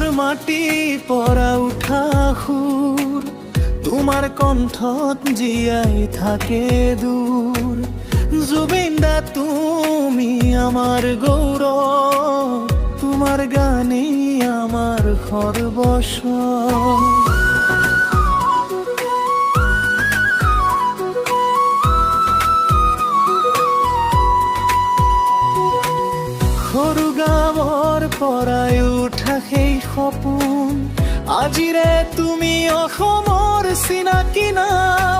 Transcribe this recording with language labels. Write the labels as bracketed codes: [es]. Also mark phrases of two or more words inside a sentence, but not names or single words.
[as] মাটি পৰা উঠা সুৰ তোমাৰ কণ্ঠত জীয়াই থাকে দূৰ। [bn] জুবিন দা তুমি আমার গৌরব, তোমার গানে আমার সর্বস্ব। [as] সৰু গাঁৱৰ পৰাই উঠা সেই সপোন, আজিৰে তুমি অসমৰ চিনাকি নাম।